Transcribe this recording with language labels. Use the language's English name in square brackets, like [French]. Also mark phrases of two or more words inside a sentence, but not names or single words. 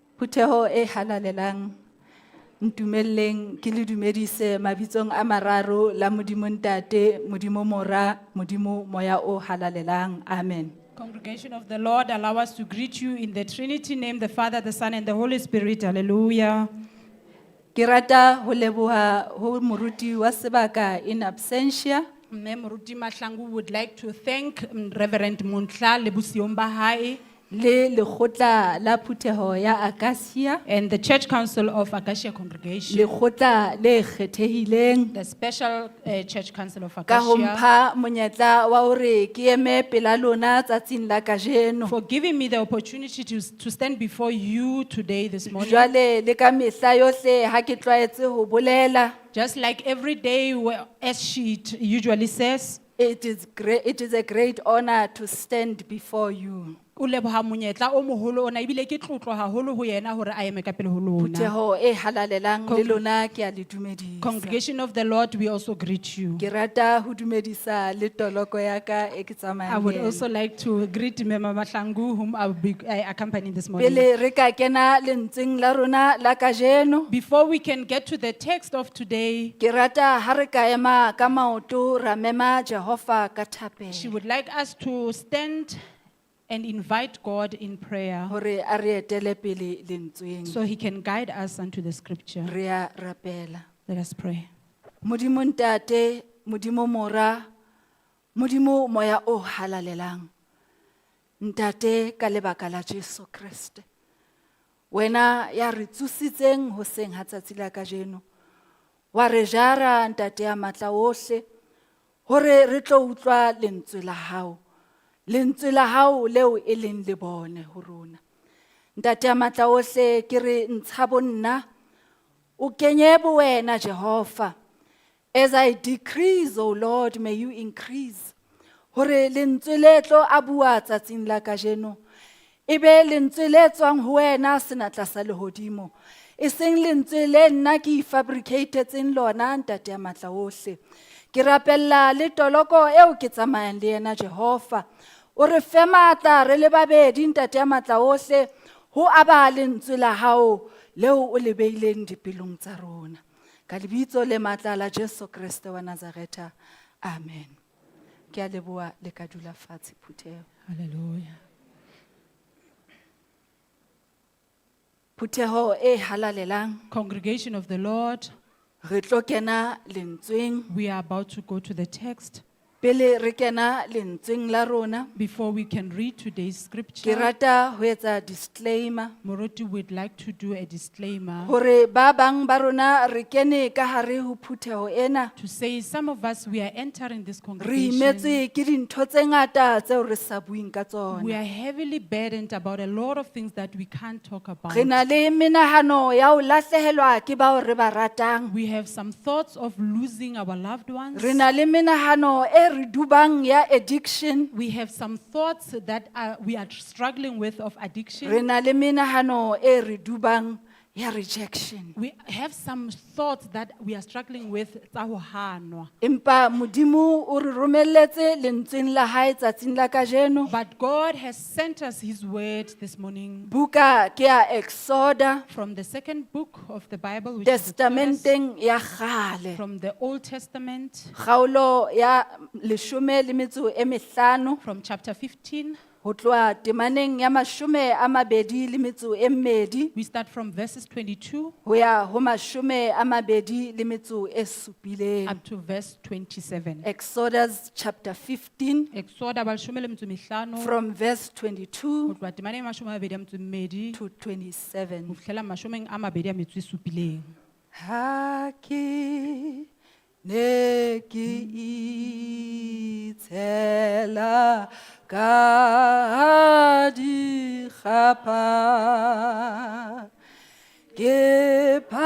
[Southern Sotho] Phutheho e halalelang. Ntumelleng ke le dumedise mabitsong a mararo la Modimo Ntate, Modimo Mora, Modimo Moya o halalelang. Amen. [English] Congregation of the Lord, allow us to greet you in the Trinity name, the Father, the Son, and the Holy Spirit. Hallelujah. [Southern Sotho] Ke rata ho leboha ho moruti wa sebaka [Latin] in absentia. [English] Mme Moruti Mahlangu would like to thank Reverend Muntla [Southern Sotho] le bosiong ba hae Le lekgotla la Phutheho ya Acacia, [English] and the Church Council of Acacia Congregation, [Southern Sotho] lekgotla le kgethehileng. [English] the Special Church Council of [Southern Sotho] Ka ho Acacia, mpha monyetla wa hore ke eme pela lona tsatsing la kajeno. [English] for giving me the opportunity to stand before you today, this morning. [Southern Sotho] Jwale le ka mehla yohle ha ke tlwaetse ho bolela, [English] Just like every day, as she usually says, it is a great honor to stand before you. [Southern Sotho] o leboha monyetla o moholo ona ebile ke tlotlo haholo ho yena hore a eme ka pele ho lona. Phutheho e halalelang le lona ke a le dumedisa. [English] Congregation of the Lord, we also greet you. [Southern Sotho] Ke rata ho dumedisa le toloko ya ka e ke tsamayang [English] I would [Southern Sotho] le yena. [English] also like to greet Mema Mahlangu, whom I will be accompanying this morning. [Southern Sotho] Pele re ka kena lentsweng la rona la kajeno, [English] Before we can get to the text of today, [Southern Sotho] ke rata ha re ka ema ka maoto ra mema Jehova ka thapelo. [English] she would like us to stand and invite God in prayer [Southern Sotho] Hore a re etele pele lentsweng. [English] so he can guide us unto the scripture. [Southern Sotho] Re a rapela. [English] Let us pray. [Southern Sotho] Modimo Ntate, Modimo Mora, Modimo Moya o halalelang. Ntate ka lebaka la Jesu Kriste. Wena ya re tsusitseng hoseng ha tsatsi la kajeno. Wa re jara Ntate ya matla ohle hore re tlo utlwa lentswe la hao. Lentswe la hao leo e leng le bone ho rona. Ntate ya matla ohle ke re ntsha bonna o kenye wena Jehova. [English] As I decrease, O Lord, may you increase. [Southern Sotho] Hore lentswe le tlo a bua tsatsing la kajeno. Ebe lentswe le tswang ho wena senatla sa lehodimo. E seng lentswe le nna ke fabricatetseng lona Ntate ya matla ohle. Ke rapella le toloko eo ke tsamayang le yena Jehova. O re fe matla re le babedi Ntate ya matla ohle ho aba lentswe la hao leo o le beileng dipelong tsa rona. Ka lebitso le matla la Jesu Kriste wa Nazareta. Amen. Ke a leboha le ka dula fatshe Phutheho. Hallelujah. Phutheho e halalelang. [English] Congregation of the Lord, [Southern Sotho] Re tlo kena lentsweng. [English] we are about to go to the text. [Southern Sotho] Pele re kena lentsweng la rona. [English] Before we can read today's [Southern Sotho] Ke [English] scripture, [Southern Sotho] rata ho etsa disclaimer. [English] Moruti would like to do a disclaimer [Southern Sotho] Hore ba bang ba rona re kene ka hare ho Phutheho ena. [English] to say some of us, we are entering this [Southern Sotho] Re [English] congregation. [Southern Sotho] imetswe ke dintho tse ngata tseo re sa buing ka tsona. [English] We are heavily burdened about a lot of things that we can't talk about. [Southern Sotho] Re na le menahano ya ho lahlehelwa ke bao re ba ratang. [English] We have some thoughts of losing our loved ones. [Southern Sotho] Re na le menahano e re dubang ya addiction. [English] We have some thoughts that we are struggling with of [Southern Sotho] Re [English] addiction. [Southern Sotho] na le menahano e re dubang ya rejection. [English] We have some thoughts that we are struggling with [Southern Sotho] tsa ho hanwa. Empa Modimo o re romelletse lentsweng la hae tsatsing la kajeno. [English] But God has sent us his word this morning [Southern Sotho] Buka ke ya Exoda, [English] from the second book of the Bible, which is Exodus, [Southern Sotho] testamenteng ya kgale. [English] from the Old Testament, [Southern Sotho] Kgaolo ya 15 [English] from chapter 15. [Southern Sotho] ho tloha temaneng ya 22. [English] We start from verses 22 [Southern Sotho] Ho ya ho 27. [English] up to verse 27. Exodus chapter 15 [Southern Sotho] Exoda balshome le metso e mehlano, [English] from verse [Southern Sotho] ho [English] 22 [Southern Sotho] tloha temaneng ya mashome a mabedi a metso e mmedi, [English] to 27. [Southern Sotho] ho fihlela mashomeng a mabedi a metso e supileng. Ha ke ne ke itshela ka dikgapa ke